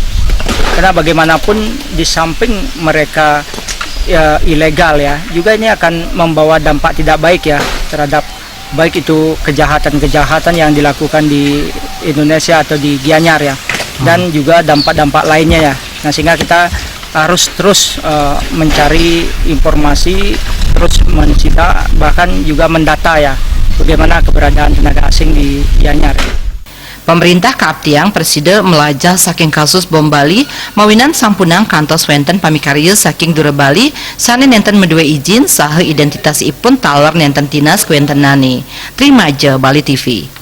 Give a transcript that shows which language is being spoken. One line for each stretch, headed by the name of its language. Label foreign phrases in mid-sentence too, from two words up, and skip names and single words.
Indonesian: Karena bagaimanapun di samping mereka ya, ilegal ya, juga ini akan membawa dampak tidak baik ya terhadap baik itu kejahatan-kejahatan yang dilakukan di Indonesia atau di Gianyar ya, dan juga dampak-dampak lainnya ya. Nah, sehingga kita harus terus mencari informasi, terus mencita, bahkan juga mendata ya bagaimana keberadaan tenaga asing di Gianyar.
Balinese: Pemerintah kaaptiang preside melajah saking kasus bom Bali mawinan sampunang kantos wenten pamikarya saking dura Bali sane nenten medue izin saha identitas ipun taler nenten tinas kuentenani.
Indonesian: Terima aja Bali TV.